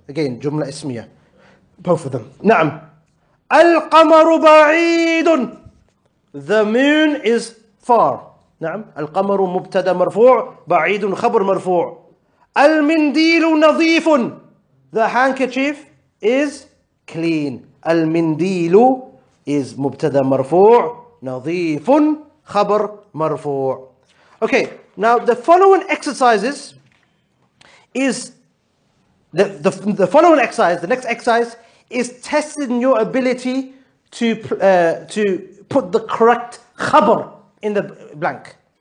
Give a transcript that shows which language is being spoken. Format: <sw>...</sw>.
<ar>Again, jumla ismiya.</ar> <en>Both of them.</en> <ar>نعم. القمر بعيد.</ar> <en>The moon is far.</en> <ar>نعم. القمر مبتدا مرفوع. بعيد خبر مرفوع. المنديل نظيف.</ar> <en>The handkerchief is clean.</en> <ar>المنديل is مبتدا مرفوع. نظيف خبر مرفوع.</ar> <en>Okay, now the following exercises is the following exercise. The next exercise is testing your ability to put the correct khabar in the blank.</en>